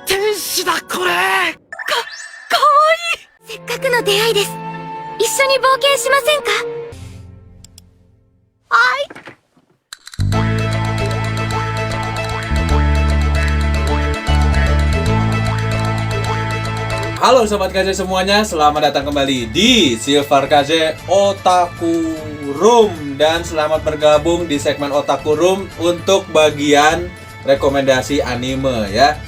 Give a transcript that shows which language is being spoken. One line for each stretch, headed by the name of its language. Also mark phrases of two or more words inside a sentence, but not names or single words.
Japanese: 天使だこれ。かわいい。せっかくの出会いです。一緒に冒険しませんか？はい。
Indonesian: Halo Sobat KJ semuanya, selamat datang kembali di Silver KJ Otaku Room. Dan selamat bergabung di segmen Otaku Room untuk bagian rekomendasi anime ya.